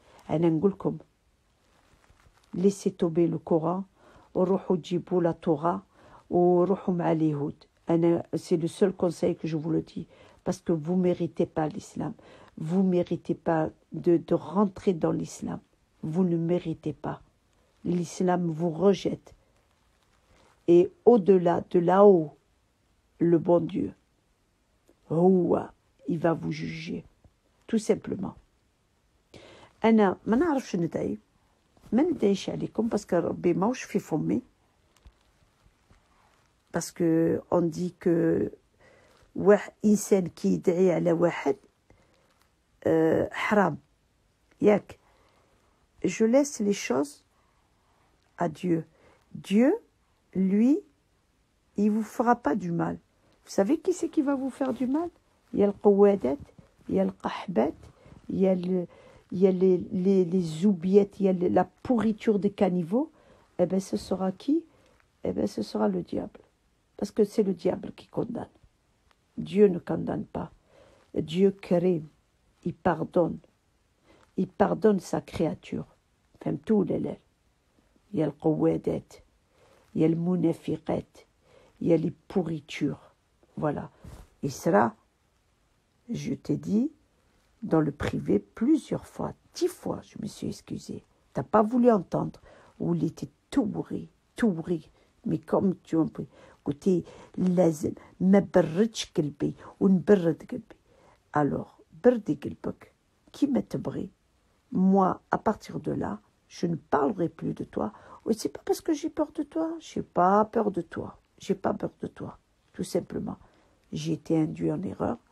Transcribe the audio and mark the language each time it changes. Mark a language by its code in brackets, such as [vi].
[ar] أنا نقولكم [fr] laissez tomber le Coran [ar] وروحوا تجيبوا [fr] la Torah [ar] وروحوا مع اليهود. [fr] C'est le seul conseil que je vous le dis parce que vous méritez pas l'islam. Vous méritez pas de rentrer dans l'islam. Vous ne méritez pas. L'islam vous rejette. Et au-delà, de là-haut, le bon Dieu, il va vous juger. Tout simplement. [ar] أنا ما نعرفش ندعي. ما ندعيش عليكم باسكو ربي ماهوش في فمي. باسكو [fr] on dit que [ar] إنسان كي يدعي على واحد حرام. ياك. [fr] Je laisse les choses à Dieu. Dieu, lui, il vous fera pas du mal. Vous savez qui c'est qui va vous faire du mal? Il y a le qouadat, il y a le qahbat, il y a les oubliettes, il y a la pourriture des caniveaux. Eh bien, ce sera qui? Eh bien, ce sera le diable. Parce que c'est le diable qui condamne. Dieu ne condamne pas. Dieu karim, il pardonne. Il pardonne sa créature. [ar] فهمتوا ولا لا؟ يا القوادات يا المنافقات [fr] il y a les pourritures. Voilà. Isra, je t'ai dit, dans le privé, plusieurs fois, 10 fois, je me suis excusée. Tu n'as pas voulu entendre. Ou il était tout bourré. Mais comme tu en peux. Écoutez, [ar] لازم ما بردش قلبي ونبرد قلبي. [fr] Alors, [ar] بردي قلبك كيما تبغي. [fr] Moi, à partir de là, je ne parlerai plus de toi. Oui, c'est pas parce que j'ai peur de toi. J'ai pas peur de toi. J'ai pas peur de toi. Tout simplement. J'ai été induit en erreur.